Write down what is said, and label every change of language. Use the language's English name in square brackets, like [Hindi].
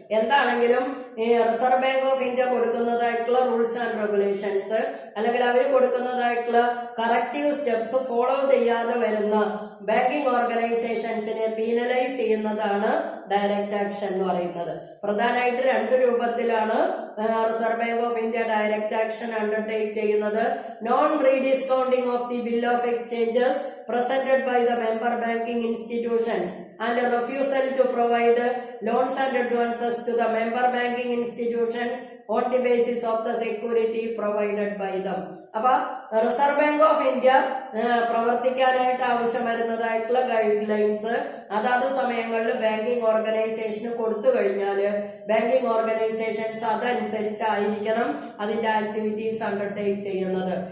[Malayalam] എന്താണെങ്കിലും ഈ reserve bank of India കൊടുക്കുന്നതായിട്ടുള്ള rules and regulations അല്ലെങ്കിൽ അവർ കൊടുക്കുന്നതായിട്ടുള്ള കറക്റ്റീവ് സ്റ്റെപ്സ് ഫോളോ ചെയ്യാതെ വരുന്ന ബാങ്കിങ് ഓർഗനൈസേഷൻസിനെ പീനലൈസ് ചെയ്യുന്നതാണ് ഡയറക്റ്റ് ആക്ഷൻ എന്ന് പറയുന്നത്. പ്രധാനമായിട്ട് രണ്ട് രൂപത്തിലാണ് reserve bank of India direct action undertake ചെയ്യുന്നത്. [English] Non rediscounting of the bill of exchanges presented by the member banking institutions and a refusal to provide loans and advances to the member banking institutions on the basis of the security provided by them. [Malayalam] അപ്പൊ reserve bank of India പ്രവർത്തിക്കാനായിട്ട് ആവശ്യം വരുന്നതായിട്ടുള്ള guide lines അതാത് സമയങ്ങളിൽ banking ഓർഗനൈസേഷന് കൊടുത്തു കഴിഞ്ഞാല് banking organisations അതനുസരിച്ചായിരിക്കണം അതിന്റെ activities undertake ചെയ്യുന്നത്.